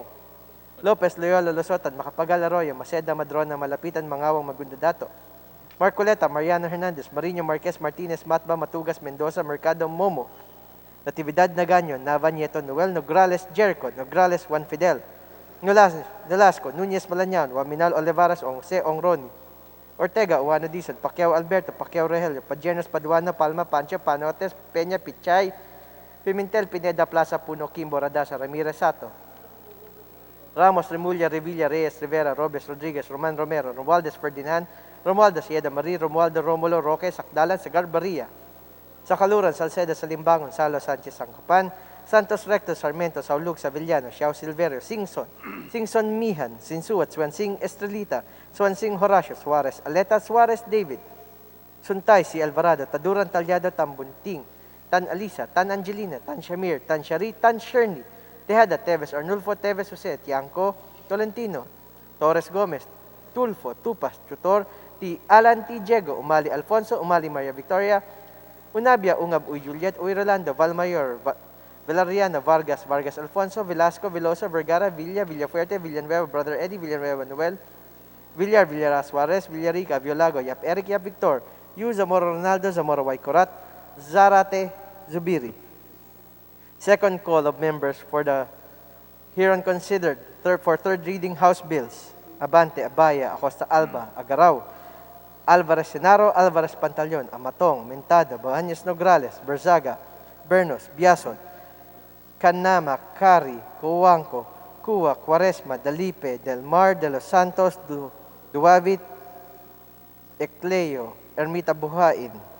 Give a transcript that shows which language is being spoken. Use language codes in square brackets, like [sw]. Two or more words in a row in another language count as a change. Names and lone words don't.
[en] Lopez, Loyola, Losotan, Macapagal, Arroyo, Maceda, Madrona, Malapitan, Mangawang, Magundadato, Marcoleta, Mariano Hernandez, Marino Marquez, Martinez, Matba, Matugas, Mendoza, Mercado, Momo, Natividad Nagaño, Nava Nieto, Noel, Nograles, Jericho, Nograles, Juan Fidel, Nolasco, Nunez Malañan, Waminal Olivares, Jose Ongroni, Ortega, Uano Dizon, Pacquiao Alberto, Pacquiao Rogelio, Pajernos Paduano, Palma, Pancho, Panotes, Peña, Pichay, Pimentel, Pineda, Plaza, Puno, Kimbo, Radasa, Ramirez Sato, Ramos, Remulla, Revilla, Reyes, Rivera, Robes, Rodriguez, Roman Romero, Romualdez Ferdinand, Romualdo Sieda Marie, Romualdo Romulo, Roque, Sakdalan, Sagarbaria, Sakaluran, Salceda, Salimbangon, Salo Sanchez, Sangkapan, Santos Recto, Sarmiento, Saulug, Savillano, Xiao Silverio, Singson Mihan, Sinsuat, Swansing Estrelita, Swansing Horacio, Suarez, Aleta, Suarez David, Suntay, Si Alvarado, Taduran Talyado, Tambunting, Tan Alisa, Tan Angelina, Tan Shamir, Tan Shari, Tan Sherny, Tejada, Teves, Arnulfo, Teves, Jose, Tiangco, Tolentino, Torres Gomez, Tulfo, Tupas, Tutor, T. Alan T. Diego, Umali Alfonso, Umali Maria Victoria, Unabia, Ungab, Uy Juliet, Uy Rolando, Valmayor, Valeriano, Vargas, Vargas Alfonso, Velasco, Veloso, Vergara, Villa, Villafuerte, Villanueva, Brother Eddie, Villanueva Noel, Villar Suarez, Villarica, Violago, Yap Eric, Yap Victor, Yu, Zamora Ronaldo, Zamora Waikorat, Zarate, Zubiri. Second call of members for the hereon considered for third reading House Bills. Abante, Abaya, Acosta Alba, Agaraw, Alvarez Senaro, Alvarez Pantaleon, Amatong, Mentada, Bahañas Nograles, Berzaga, Bernos, Biason, Canama, Cari, Cuanco, Cua, Cuaresma, Dalipe, Del Mar, De Los Santos, Duavit, Ecleo, Ermita Buhain,